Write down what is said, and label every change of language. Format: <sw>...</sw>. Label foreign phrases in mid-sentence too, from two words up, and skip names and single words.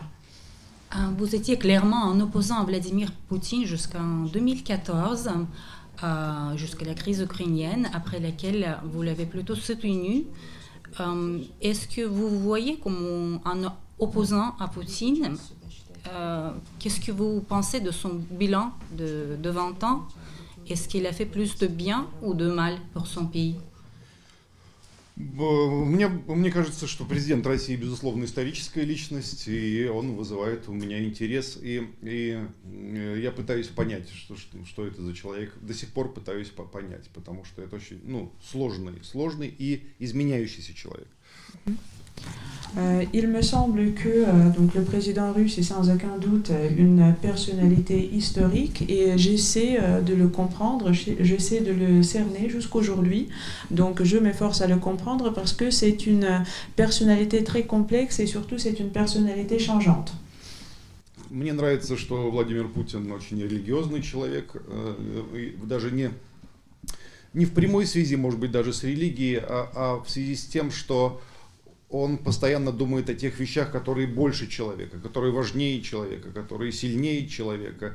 <fr>Vous étiez clairement un opposant à Vladimir Poutine jusqu'en 2014, jusqu'à la crise ukrainienne, après laquelle vous l'avez plutôt soutenu. Est-ce que vous voyez comme un opposant à Poutine? Qu'est-ce que vous pensez de son bilan de 20 ans? Est-ce qu'il a fait plus de bien ou de mal pour son pays?</fr> <ru>Мне кажется, что президент России, безусловно, историческая личность, и он вызывает у меня интерес, и я пытаюсь понять, что это за человек, до сих пор пытаюсь понять, потому что это очень сложный и изменяющийся человек.</ru> <fr>Il me semble que donc le président russe est sans aucun doute une personnalité historique et j'essaie de le comprendre, j'essaie de le cerner jusqu'aujourd'hui. Donc je m'efforce à le comprendre parce que c'est une personnalité très complexe et surtout c'est une personnalité changeante.</fr> <ru>Мне нравится, что Владимир Путин очень религиозный человек, даже не в прямой связи, может быть, даже с религией, а в связи с тем, что он постоянно думает о тех вещах, которые больше человека, которые важнее человека, которые сильнее человека.</ru>